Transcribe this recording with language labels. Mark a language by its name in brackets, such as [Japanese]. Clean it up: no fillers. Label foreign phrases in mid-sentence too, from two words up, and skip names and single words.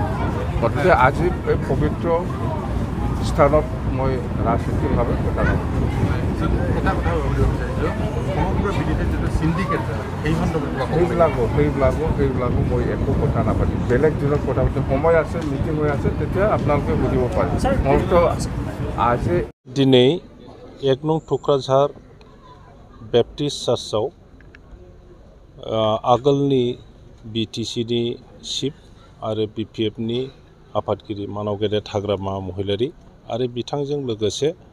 [Assamese] গতিকে আজি এই পবিত্ৰ স্থানত মই ৰাজনীতিকভাৱে কথা নাপাতিম। সেইবিলাকো মই একো কথা নাপাতিম, বেলেগ দিনত কথা পাতিম। সময় আছে, মিটিং হৈ আছে, তেতিয়া আপোনালোকে বুজিব পাৰে। মোৰতো আজি [Bodo] दिनै 1 नं टुक्राझार बेप्टिस्ट चार्चआव आगोलनि BTCनि चिफ आरो BPFनि आफादगिरि मानाव गेदेर हाग्रामा महिलारि आरो बिथांजों लोगोसे